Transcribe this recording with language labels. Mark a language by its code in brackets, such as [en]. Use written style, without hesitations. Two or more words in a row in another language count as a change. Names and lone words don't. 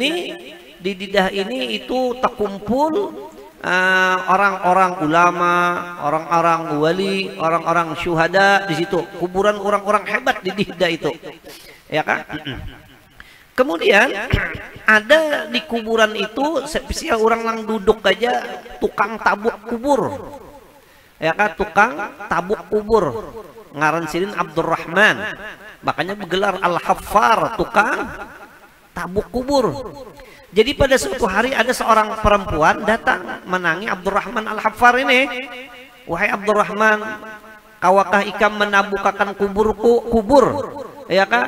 [id] ini itu terkumpul orang-orang ulama, orang-orang wali, orang-orang syuhada di situ, kuburan orang-orang hebat di Dihda itu, ya kan. Kemudian ada di kuburan itu spesial orang yang duduk aja tukang tabuk kubur, ya kan, tukang tabuk kubur, [bjn] ngaran silin [id] Abdurrahman, makanya bergelar Al-Haffar, tukang tabuk kubur. Jadi pada suatu hari ada seorang perempuan datang menangi Abdurrahman Al-Haffar ini, wahai Abdurrahman, [bjn] kawakah ikam menabukakan kubur, [id] ya kan?